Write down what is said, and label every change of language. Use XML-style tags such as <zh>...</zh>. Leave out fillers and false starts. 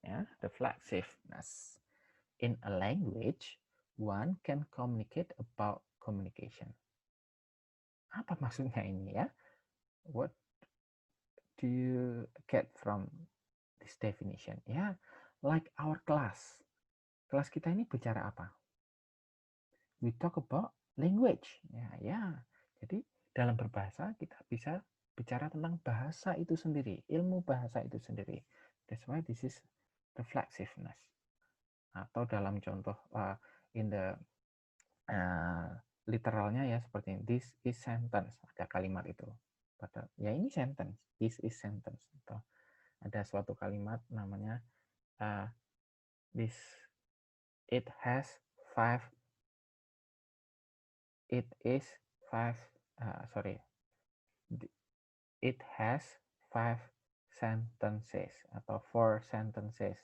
<en>Ya, reflexiveness. In a language, one can communicate about communication.</en> <id>Apa maksudnya ini ya?</id> <en>What do you get from this definition? Ya, like our class.</en> <id>Kelas kita ini bicara apa?</id> <en>We talk about language.</en> <id>Ya. Jadi dalam berbahasa kita bisa bicara tentang bahasa itu sendiri, ilmu bahasa itu sendiri.</id> <en>That's why this is reflexiveness.</en> <id>Atau dalam contoh in the literalnya ya seperti ini,</id> <en>this is sentence,</en> <id>ada kalimat itu. Padahal ya ini sentence,</id> <en>this is sentence.</en> <id>Atau ada suatu kalimat namanya</id> <en>this it has five it is five sorry it has five sentences atau four sentences.</en>